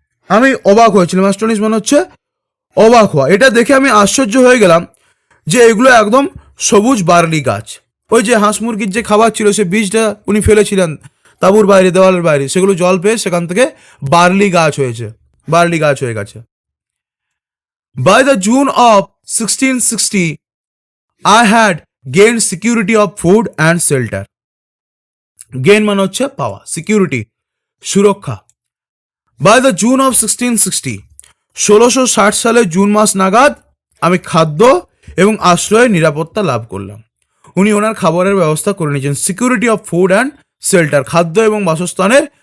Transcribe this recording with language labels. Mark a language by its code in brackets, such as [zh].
[bn] আমি অবাক হয়েছিলাম, অ্যাস্টনিশ মানে হচ্ছে অবাক হওয়া। এটা দেখে আমি আশ্চর্য হয়ে গেলাম যে এগুলো একদম সবুজ বার্লি গাছ। ওই যে হাঁস মুরগির যে খাবার ছিল, সে বীজটা উনি ফেলেছিলেন তাঁবুর বাইরে, দেওয়ালের বাইরে, সেগুলো জল পেয়ে সেখান থেকে বার্লি গাছ হয়েছে, বার্লি গাছ হয়ে গেছে। [en] By the June of 1660, I had gained security of food and shelter. [bn] Gain মানে হচ্ছে পাওয়া, সিকিউরিটি সুরক্ষা। [en] By the June of 1660, [bn] 1660 সালে জুন মাস নাগাদ আমি খাদ্য এবং আশ্রয়ের নিরাপত্তা লাভ করলাম। উনি ওনার খাবারের ব্যবস্থা করে নিয়েছেন। [en] security of food and shelter, [bn] খাদ্য এবং বাসস্থানের